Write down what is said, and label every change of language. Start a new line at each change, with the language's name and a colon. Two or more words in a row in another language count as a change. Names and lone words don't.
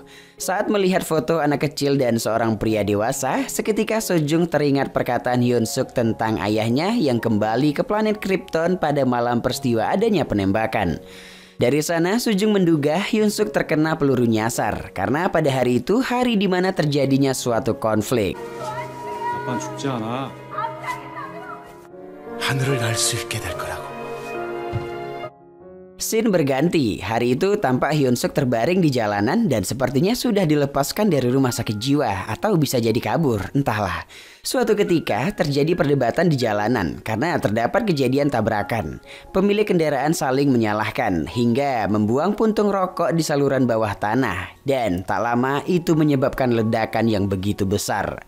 Indonesian: Saat melihat foto anak kecil dan seorang pria dewasa, seketika Sojung teringat perkataan Hyun Suk tentang ayahnya yang kembali ke planet Krypton pada malam peristiwa adanya penembakan. Dari sana, Sojung menduga Hyun Suk terkena peluru nyasar karena pada hari itu hari di mana terjadinya suatu konflik.
Korean: 아빠는 죽지 않아. 하늘을 날 수 있게 될 거라고.
Indonesian: Scene berganti. Hari itu tampak Hyun Suk terbaring di jalanan dan sepertinya sudah dilepaskan dari rumah sakit jiwa atau bisa jadi kabur, entahlah. Suatu ketika terjadi perdebatan di jalanan karena terdapat kejadian tabrakan. Pemilik kendaraan saling menyalahkan hingga membuang puntung rokok di saluran bawah tanah dan tak lama itu menyebabkan ledakan yang begitu besar.